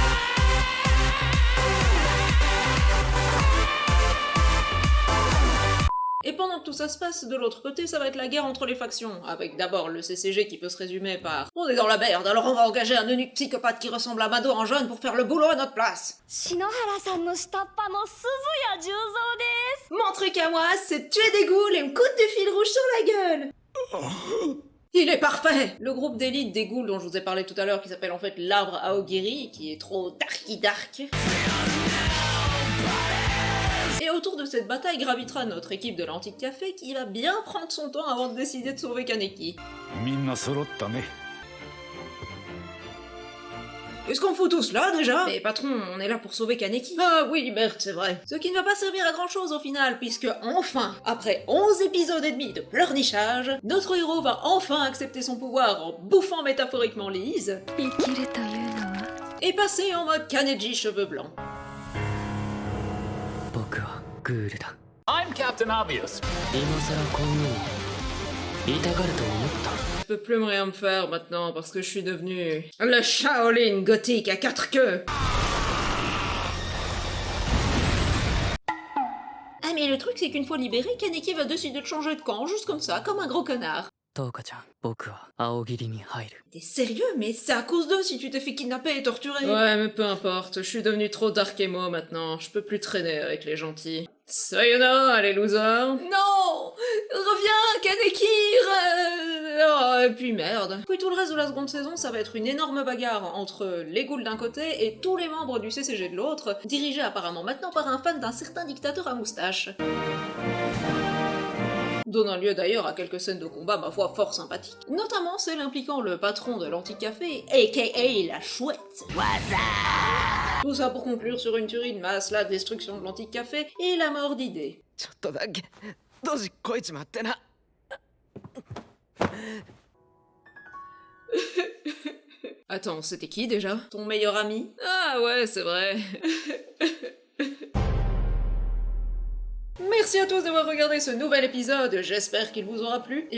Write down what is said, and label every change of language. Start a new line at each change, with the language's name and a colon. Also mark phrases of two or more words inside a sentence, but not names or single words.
French: Et pendant que tout ça se passe, de l'autre côté, ça va être la guerre entre les factions, avec d'abord le CCG qui peut se résumer par « On est dans la merde, alors on va engager un eunuque psychopathe qui ressemble à Mado en jeune pour faire le boulot à notre place !»
Japanese: 篠原さんの下っ端の鈴谷十三です。
French: Mon truc à moi, c'est de tuer des ghouls et me coudre du fil rouge sur la gueule. Il est parfait. Le groupe d'élite des ghouls dont je vous ai parlé tout à l'heure, qui s'appelle en fait l'arbre Aogiri, qui est trop
English: darky dark.
French: Et autour de cette bataille gravitera notre équipe de l'Antique Café qui va bien prendre son temps avant de décider de sauver Kaneki. Qu'est-ce qu'on fout tous là déjà? Mais patron, on est là pour sauver Kaneki. Ah oui, merde, c'est vrai. Ce qui ne va pas servir à grand chose au final, puisque enfin, après 11 épisodes et demi de pleurnichage, notre héros va enfin accepter son pouvoir en bouffant métaphoriquement Lise
Japanese: 生きるというのは
French: et passer en mode Kaneji cheveux blancs.
Japanese: 僕はグールだ
English: I'm Captain Obvious.
Japanese: 今さらこんなに痛がると思った
French: Je peux plus rien me faire maintenant parce que je suis devenu le Shaolin gothique à 4 queues. Ah mais le truc c'est qu'une fois libéré, Kaneki va décider de changer de camp, juste comme ça, comme un gros connard.
Japanese: トウカちゃん僕は青霧に入る
French: T'es sérieux? Mais c'est à cause d'eux si tu t'es fait kidnapper et torturer. Ouais, mais peu importe, je suis devenu trop
English: dark emo
French: maintenant, je peux plus traîner avec les gentils. Sayonara, les losers. Non! Reviens, Kaneki! Oh, et puis merde. Puis tout le reste de la seconde saison, ça va être une énorme bagarre entre les ghouls d'un côté et tous les membres du CCG de l'autre, dirigés apparemment maintenant par un fan d'un certain dictateur à moustache. Donnant lieu d'ailleurs à quelques scènes de combat, ma foi, fort sympathiques. Notamment celle impliquant le patron de l'Antique Café, a.k.a. la chouette. Tout ça pour conclure sur une tuerie de masse, la destruction de l'Antique Café et la mort d'idées.
Japanese: ちょっとだけドジこいちまってな。
French: Attends, c'était qui déjà? Ton meilleur ami? Ah ouais, c'est vrai. Merci à tous d'avoir regardé ce nouvel épisode, j'espère qu'il vous aura plu.